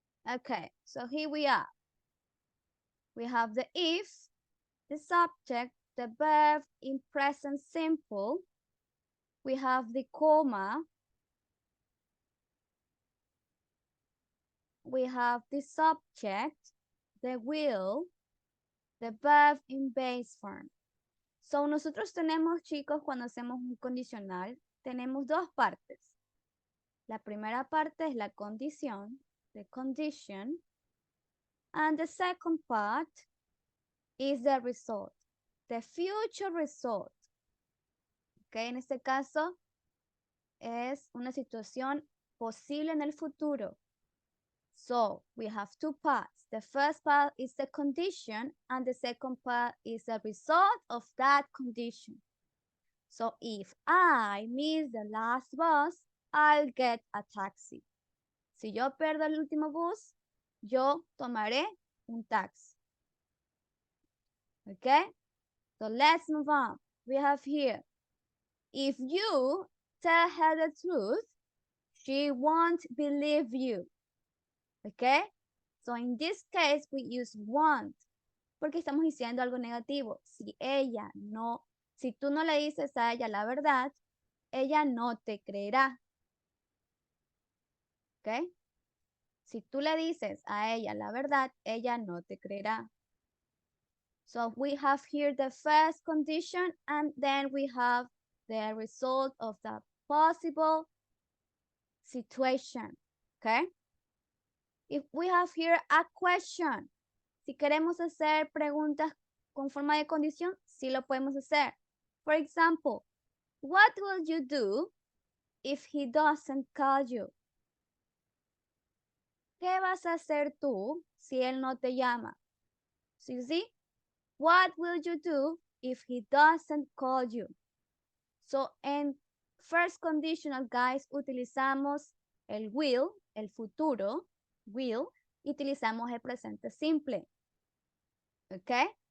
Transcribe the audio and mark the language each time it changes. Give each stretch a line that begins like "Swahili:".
English: Okay, so here we are. We have the if, the subject, the verb in present simple. We have the comma. We have the subject, the will, the verb in base form.
Spanish: So nosotros tenemos, chicos, cuando hacemos un condicional, tenemos dos partes. La primera parte es la condición,
English: the condition, and the second part is the result, the future result.
Spanish: Okay, en este caso es una situación posible en el futuro.
English: So we have two parts. The first part is the condition and the second part is the result of that condition. So if I miss the last bus, I'll get a taxi.
Spanish: Si yo pierdo el último bus, yo tomaré un taxi. Okay?
English: So let's move on. We have here, if you tell her the truth, she won't believe you. Okay? So in this case, we use won't,
Spanish: porque estamos diciendo algo negativo. Si tú no le dices a ella la verdad, ella no te creerá. ¿Ok? Si tú le dices a ella la verdad, ella no te creerá.
English: So we have here the first condition and then we have the result of the possible situation. ¿Ok? If we have here a question,
Spanish: si queremos hacer preguntas con forma de condición, sí lo podemos hacer.
English: For example, what will you do if he doesn't call you?
Spanish: ¿Qué vas a hacer tú si él no te llama?
English: So you see, what will you do if he doesn't call you?
Spanish: So en first conditional, guys, utilizamos el will, el futuro, will, y utilizamos el presente simple. Okay?